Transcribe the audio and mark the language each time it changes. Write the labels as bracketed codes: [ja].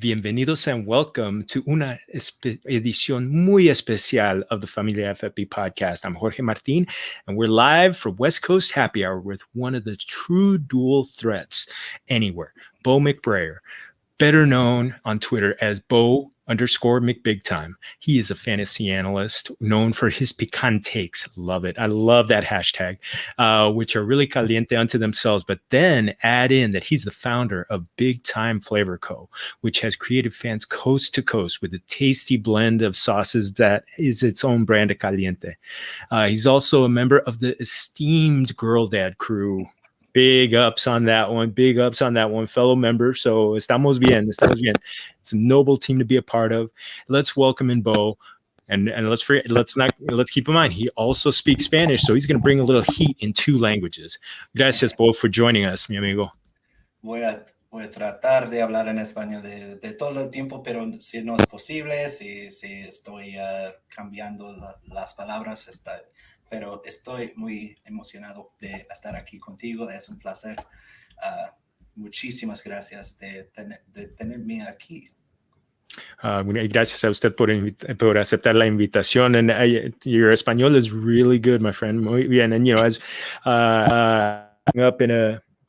[es] Bienvenidos [en] and welcome to [es] una edición muy especial [en] of the Familia FFB podcast. I'm Jorge Martin, and we're live for West Coast Happy Hour with one of the true dual threats anywhere, Bo McBrayer, better known on Twitter as Bo_McBigTime. He is a fantasy analyst known for his picantakes. Love it. I love that hashtag, which are really caliente unto themselves. But then add in that he's the founder of Big Time Flavor Co., which has created fans coast to coast with a tasty blend of sauces that is its own brand of caliente. He's also a member of the esteemed Girl Dad crew. Big ups on that one. Big ups on that one, fellow member. [es] So estamos bien. Estamos bien. [en] It's a noble team to be a part of. Let's welcome in Bo, and let's keep in mind he also speaks Spanish, so he's going to bring a little heat in two languages. [es] Gracias, [en] Bo, for joining us, [es] mi amigo. Voy a tratar de hablar en español de todo el tiempo, pero si no es posible, si estoy cambiando las palabras, pero estoy muy emocionado de estar aquí contigo. Es un placer. Muchísimas gracias de tenerme aquí. Gracias a usted por aceptar la invitación. [en] And your español is really good, my friend. [es] Muy bien. [en] And as up in a